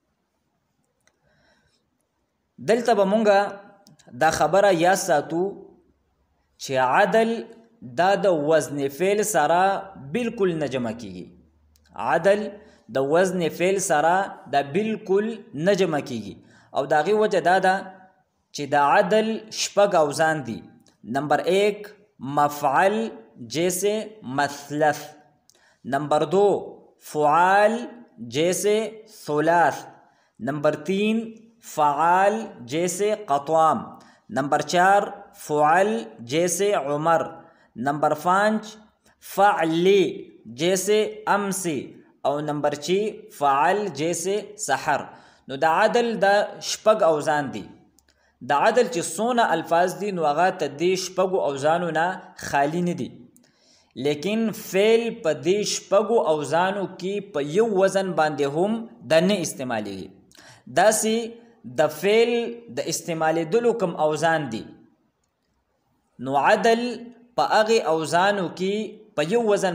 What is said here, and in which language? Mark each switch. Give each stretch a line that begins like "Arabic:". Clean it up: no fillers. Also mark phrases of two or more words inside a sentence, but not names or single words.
Pashto: دلته به مونږه دا خبره یاد ساتو چې عدل دا د وزن فعل سره بالکل نه جمع کیږي عدل د وزن فعل سره دا بالکل نه جمع کیږي او د هغې وجه دا ده چې د عدل شپږ اوزان دي نمبر 1 مفعل جیسے مثلث نمبر 2 فعال جیسے ثلاث نمبر 3 فعال جیسے قطوام نمبر 4 فعل جیسے عمر نمبر 5 فعلی جیسے امسی او نمبر 6 فعل جیسے سحر نو د عدل دا شپږ اوزان دي د عدل چې څونه الفاظ دي نو هغه ته دې شپږو اوزانو نه خالی نه دي لیکن فعل په دې شپږو اوزانو کې په یو وزن باندې هم د نه استعمالیږي داسې د فعل د استعمالیدلو کوم اوزان دي نو عدل په هغې اوزانو کې په یو وزن